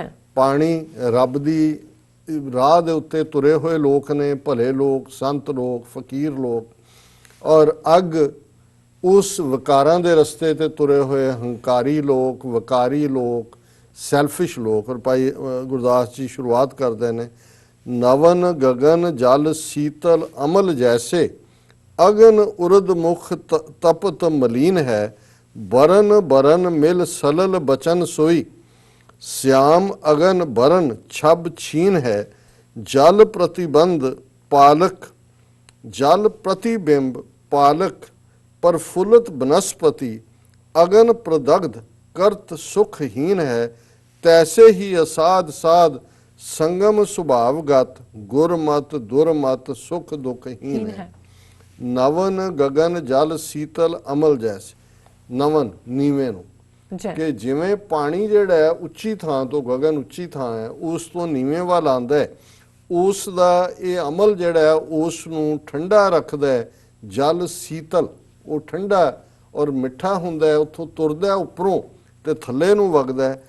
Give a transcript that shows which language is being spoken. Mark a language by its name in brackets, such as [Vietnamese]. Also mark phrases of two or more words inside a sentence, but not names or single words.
[Punjabi] ਪਾਣੀ ਰੱਬ ਦੀ ਰਾਹ ਦੇ ਉੱਤੇ ਤੁਰੇ ਹੋਏ ਲੋਕ ਨੇ, ਭਲੇ ਲੋਕ, ਸੰਤ ਲੋਕ, ਫਕੀਰ ਲੋਕ, ਔਰ ਅੱਗ ਉਸ ਵਿਕਾਰਾਂ ਦੇ ਰਸਤੇ ਤੇ ਤੁਰੇ ਹੋਏ ਹੰਕਾਰੀ ਲੋਕ, ਵਕਾਰੀ ਲੋਕ, ਸੈਲਫਿਸ਼ ਲੋਕ। ਔਰ ਭਾਈ ਗੁਰਦਾਸ ਜੀ ਸ਼ੁਰੂਆਤ ਕਰਦੇ ਨੇ, [Braj] ਨਵਨ ਗगन ਜਲ ਸੀਤਲ ਅਮਲ ਜੈਸੇ, ਅਗਨ ਉਰਦ ਮੁਖ ਤਪਤ ਮਲੀਨ ਹੈ, ਬਰਨ ਬਰਨ ਮਿਲ ਸਲਲ ਬਚਨ ਸੋਈ, श्याम अगन बरन छब छीन है, जल प्रतिबंध पालक, जल प्रतिबिंब पालक, प्रफुल्लित बनस्पति, अगन प्रदग्ध करत सुखहीन है, तैसे ही असाध साध संगम स्वभावगत, गुरमत दुरमत सुख दुखहीन है। नवन गगन जल शीतल अमल जैसे, नवन [Punjabi] नीवे ਨੂੰ ਕਿ ਜਿਵੇਂ ਪਾਣੀ ਜਿਹੜਾ ਹੈ ਉੱਚੀ ਥਾਂ ਤੋਂ, ਗगन ਉੱਚੀ ਥਾਂ ਹੈ, ਉਸ ਤੋਂ ਨੀਵੇਂ ਵੱਲ ਆਉਂਦਾ ਹੈ, ਉਸ ਦਾ ਇਹ ਅਮਲ ਜਿਹੜਾ ਹੈ ਉਸ ਨੂੰ ਠੰਡਾ ਰੱਖਦਾ ਹੈ। ਜਲ ਸੀਤਲ, ਉਹ ਠੰਡਾ ਔਰ ਮਿੱਠਾ ਹੁੰਦਾ ਹੈ, ਉੱਥੋਂ ਤੁਰਦਾ ਉੱਪਰੋਂ ਤੇ ਥੱਲੇ ਨੂੰ ਵਗਦਾ ਹੈ।